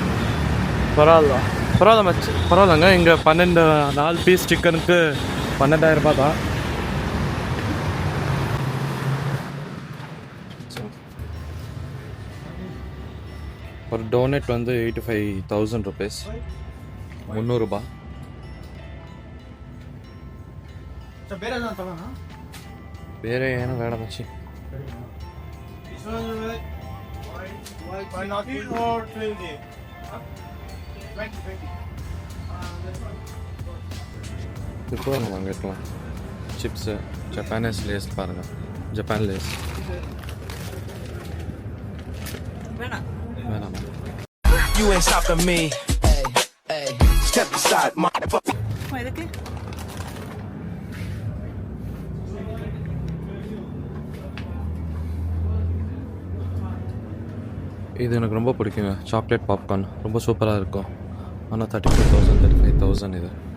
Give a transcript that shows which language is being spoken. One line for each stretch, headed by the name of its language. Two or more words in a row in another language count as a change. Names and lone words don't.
Tamil: பரவாயில்லங்க. இங்கே 4 பீஸ் சிக்கனுக்கு 12,000 தான். ஒரு டோனட் வந்து 85,000 rupees, 300 ரூபாய்.
Kannada: ಬೇರೆ ಏನೋ ಬೇಡ ಮಚ್ಚಿ.
Tamil: இப்போ நம்ம வாங்கிக்கலாம் சிப்ஸு. ஜப்பானீஸ் லேஸ் பாருங்கள், ஜப்பான் லேஸ் வேணாம்.
English: You ain't stopping me. Hey, hey, step aside, motherfucker.
Tamil: எதுக்கு? இது எனக்கு ரொம்ப பிடிக்குங்க. சாக்லேட் பாப்கார்ன் ரொம்ப சூப்பராக இருக்கும். ஆனால் 34,000 35,000 இது.